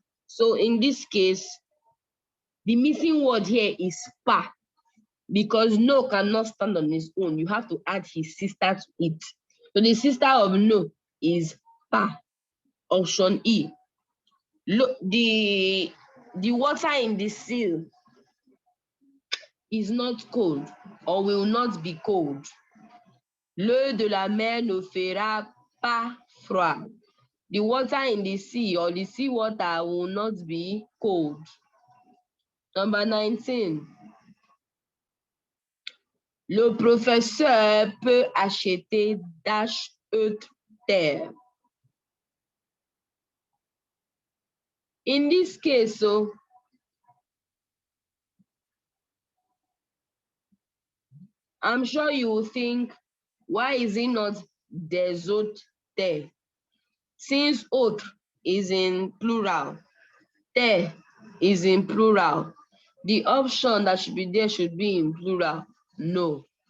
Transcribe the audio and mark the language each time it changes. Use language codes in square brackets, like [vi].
[en] So in this case, the missing word here is pas, because no cannot stand on its own. You have to add his sister to it. So the sister of no is pas. Option E. Look, the water in the sea is not cold or will not be cold. [fr] L'eau de la mer ne fera pas froid. [en] The water in the sea or the sea water will not be cold. Number 19. [fr] Le professeur peut acheter dash terre. [en] In this case, so I'm sure you will think, why is it not [fr] des autres terres? [en] Since autre is in plural, terre is in plural, the option that should be there should be in plural. No.